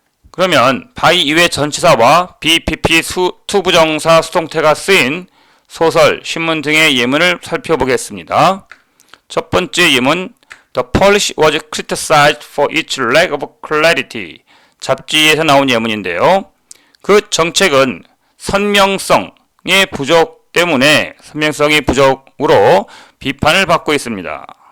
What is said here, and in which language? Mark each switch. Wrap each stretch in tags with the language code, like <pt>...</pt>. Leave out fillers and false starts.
<ko>그러면 by 이외 전치사와 BPP 투부정사 수동태가 쓰인 소설, 신문 등의 예문을 살펴보겠습니다. 첫 번째 예문</ko> <en>The Polish was criticized for its lack of clarity.</en> <ko>잡지에서 나온 예문인데요. 그 정책은 선명성이 부족으로 비판을 받았습니다.</ko>